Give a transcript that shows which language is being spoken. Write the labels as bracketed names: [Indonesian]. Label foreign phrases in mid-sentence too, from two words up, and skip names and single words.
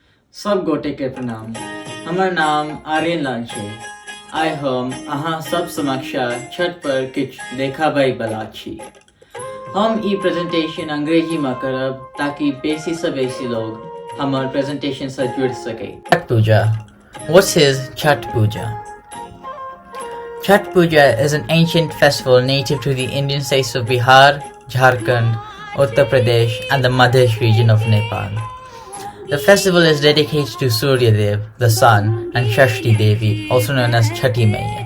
[Maithili] सब गोटे के प्रणाम। हमर नाम आर्यन लाल छै। आइ हम अहाँ सब समक्ष छठ पर किछ देखाबै बला छी। हम ई प्रेजेंटेशन अंग्रेजी में करब ताकि बेसी से बेसी लोग हमर प्रेजेंटेशन से जुड़ सके। [English] Chhath Puja. What is Chhath Puja? Chhath Puja is an ancient festival native to the Indian states of Bihar, Jharkhand, Uttar Pradesh and the Madhya region of Nepal. The festival is dedicated to Surya Dev, the sun, and Shashti Devi, also known as Chhathi Maiya.